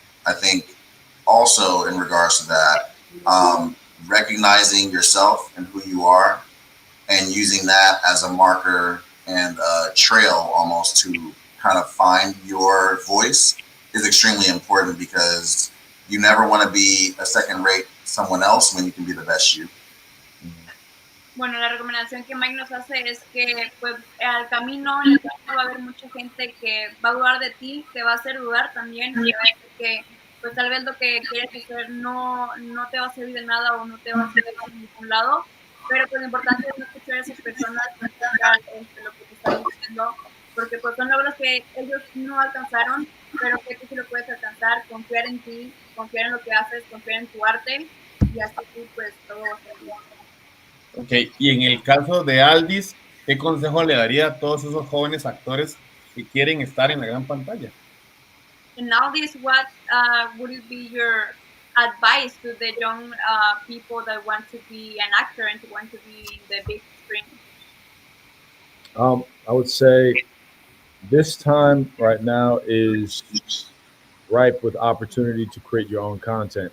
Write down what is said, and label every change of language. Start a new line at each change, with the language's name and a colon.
English: I think also in regards to that, recognizing yourself and who you are and using that as a marker and a trail almost to kind of find your voice is extremely important, because you never want to be a second rate someone else when you can be the best you.
Spanish: Bueno, la recomendación que Mike nos hace es que pues al camino, en el camino va a haber mucha gente que va a dudar de ti, te va a hacer dudar también, y va a decir que pues tal vez lo que quieres hacer no te va a servir de nada o no te va a servir de ningún lado, pero pues lo importante es no escuchar a esas personas, no escuchar lo que te están diciendo, porque pues son logros que ellos no alcanzaron, pero que tú sí lo puedes alcanzar, confiar en ti, confiar en lo que haces, confiar en tu arte, y así pues todo va a estar bien. Ok, y en el caso de Aldis, ¿qué consejo le daría a todos esos jóvenes actores que quieren estar en la gran pantalla?
English: And now this, what would it be your advice to the young people that want to be an actor and to want to be in the big screen? I would say this time right now is ripe with opportunity to create your own content.